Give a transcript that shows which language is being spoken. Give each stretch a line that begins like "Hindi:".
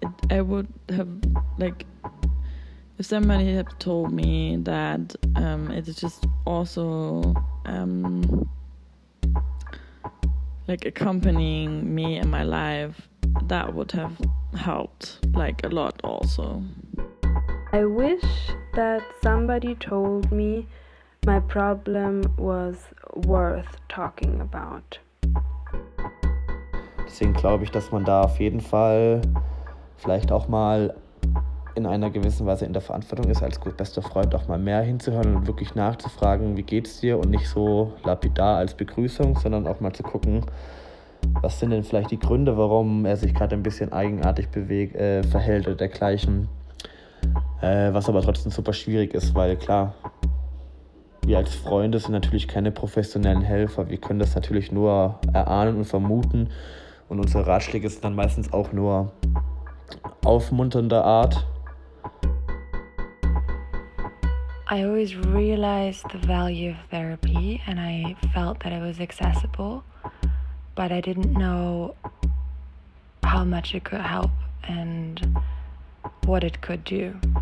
English: I would have, like, if somebody had told me that it is just also like accompanying me in my life, that would have helped like a lot also. I wish that somebody told me my problem was worth talking about.
German: Deswegen glaube ich, dass man da auf jeden Fall vielleicht auch mal in einer gewissen Weise in der Verantwortung ist, als gut bester Freund auch mal mehr hinzuhören und wirklich nachzufragen, wie geht's dir, und nicht so lapidar als Begrüßung, sondern auch mal zu gucken, was sind denn vielleicht die Gründe, warum er sich gerade ein bisschen eigenartig verhält oder dergleichen. Was aber trotzdem super schwierig ist, weil klar, wir als Freunde sind natürlich keine professionellen Helfer. Wir können das natürlich nur erahnen und vermuten, und unsere Ratschläge sind dann meistens auch nur aufmunternder Art.
English: I always realized the value of therapy and I felt that it was accessible, but I didn't know how much it could help and what it could do.